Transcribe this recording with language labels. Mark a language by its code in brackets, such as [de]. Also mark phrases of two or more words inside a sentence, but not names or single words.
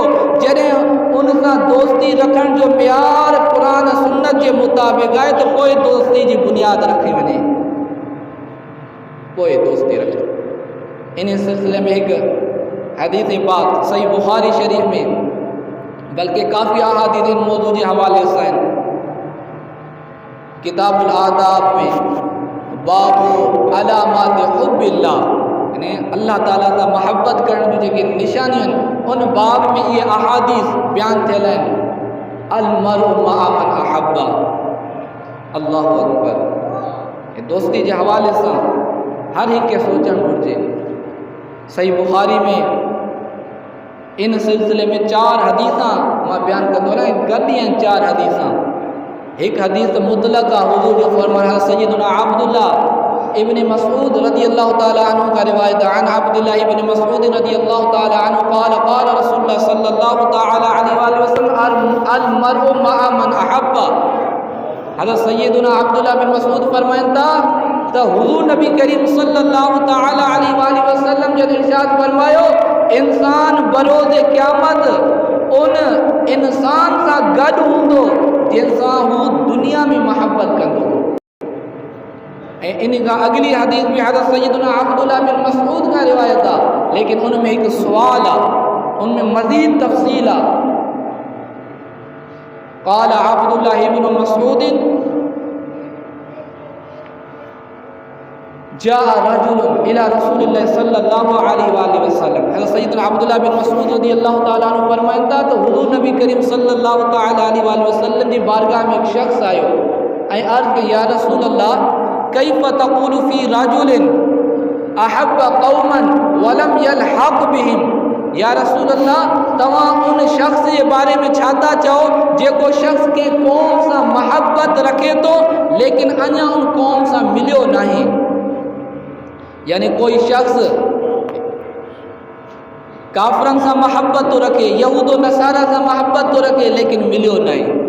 [sd] जॾहिं उन सां दोस्ती रखण जो म्यार क़ुरान सुन्नत जे मुताबिक़ आहे त पोइ दोस्ती जी बुनियाद रखी वञे, पोइ दोस्ती रखे। इन सिलसिले में हिकु हदीस पाक सही बुखारी शरीफ में, बल्कि काफ़ी अहादीस इन मौजू जे हवाले सां आहिनि। किताबुल आदाब में बाबु अलामात हुब्बिल्लाह, यानी अल्लाह ताला सां मोहब्बत करण जूं जेके निशानियूं आहिनि उन बाब में इहे अहादीस बयानु थियल आहिनि। [ar] المرء مع من أحب، الله أكبر. [sd] दोस्ती जे हवाले सां हर हिकु खे सोचणु घुरिजे। सही बुखारी में इन सिलसिले में 4 हदीसां मां बयानु कंदो आहियां, गॾु आहिनि 4 हदीसां। एक हदीस मुतलक आहे, हुज़ूर जो फरमान है सय्यदुना अब्दुल्लाह इब्न मसऊद [ar] رضي الله تعالى عنه [ur] کا روایت ہے. [ar] عن عبد الله بن مسعود رضي الله تعالى عنه قال قال رسول الله صلى الله تعالى عليه وسلم المرء مع من أحب. [sd] हज़रत सय्यदुना अब्दुल्लाह बिन मसऊद फरमाइनि था त हुज़ूर नबी करीम [ar] صلى الله تعالى عليه وسلم [sd] जब इरशाद फरमायो, इंसान बरोज़ क़यामत उन इंसान सां गॾु हूंदो जंहिंसां हू दुनिया में मोहब्बत कंदो। ऐं इन खां अगली हदीस में हज़रत सय्यदुना अब्दुल्लाह बिन मसऊद का रिवायत आहे, लेकिन उनमें हिकु सुवाल आहे, उनमें मज़ीद तफ़सील आहे। [ar] قال عبد الله بن مسعود جاء رجل إلى رسول الله صلى الله عليه وسلم. [sd] हज़रत सय्यदना अब्दुल्लाह बिन मसऊद [ar] رضي الله تعالى عنه [sd] फरमाइनि था त हुज़ूर नबी करीम [ar] صلى الله تعالى عليه وسلم [sd] जी बारगाह में एक शख़्स आयो ऐं अर्ज़ कई, [ar] يا رسول الله كيف تقول في رجل أحب قوما ولم يلحق بهم. يا رسول الله [sd] तव्हां उन शख़्स जे बारे में छा था चओ जेको शख़्स के क़ौम सां मोहब्बत रखे थो लेकिन अञा उन क़ौम सां मिलियो नाहे। यानी कोई शख़्स काफ़रनि सां मोहब्बत थो रखे, यहूद नसारा सां मोहब्बत थो रखे लेकिन मिलियो नाहे।